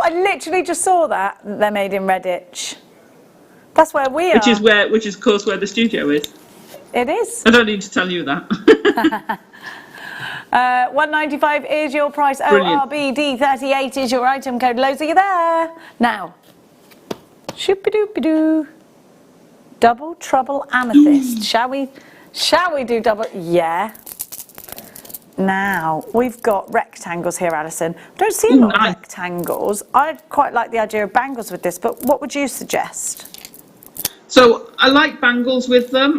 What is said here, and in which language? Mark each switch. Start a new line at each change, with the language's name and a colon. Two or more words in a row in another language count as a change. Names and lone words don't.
English: I literally just saw that they're made in Redditch. That's where we are. Which is of course where the studio is. It is. I don't need to tell you that. $1.95 is your price. Brilliant. ORBD38 is your item code. Loads of you there. Now, shoopy-doopy-doo. Double trouble amethyst. Shall we do double? Yeah. Now, we've got rectangles here, Alison. I don't see a lot of rectangles. I quite like the idea of bangles with this, but what would you suggest? So I like bangles with them.